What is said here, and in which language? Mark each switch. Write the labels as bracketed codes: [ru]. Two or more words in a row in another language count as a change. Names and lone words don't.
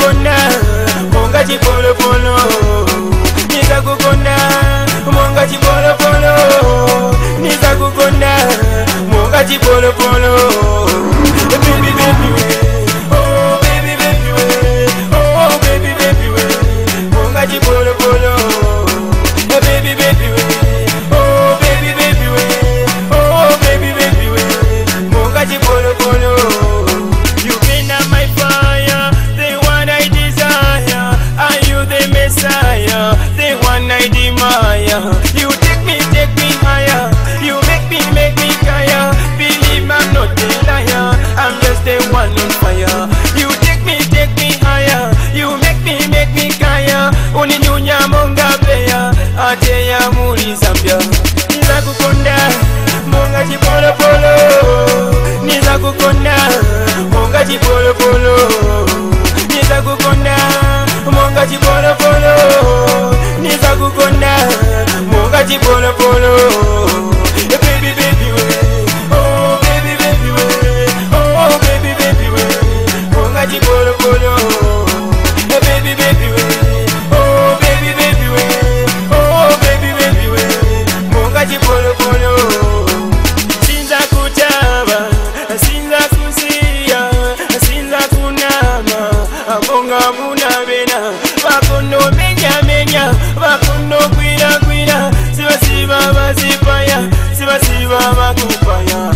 [ny] kukonda monga chipolo polo, niza kukonda monga chipolo polo, niza kukonda monga chipolo polo. [en] Baby baby we, oh baby baby we, oh baby baby we, [ny] monga chipolo polo. [en] Baby baby we, oh baby baby we, oh baby baby we, [ny] monga chipolo polo. [en] You been on my fire, the one I desire. Are you the Messiah, the one I admire? You take me higher. You make me higher. Believe I'm not a liar, I'm just the one on fire. You take me higher. You make me higher. [ny] Uninyunya monga beya, ate ya muri Zambia. Niza kukonda monga chipolo polo, niza kukonda monga chipolo polo, niza kukonda monga chipolo polo, niza kukonda monga chipolo polo. [en] Baby baby we, oh baby baby we, oh baby baby we, [ny] monga chipolo polo. [en] Baby baby we, oh baby baby we, oh baby baby we, [ny] monga chipolo polo. Sinza kutaba, sinza kusia, sinza kunama, monga munabena. Bakono menya, bakono kwira, siba basipaya, siba makupaya.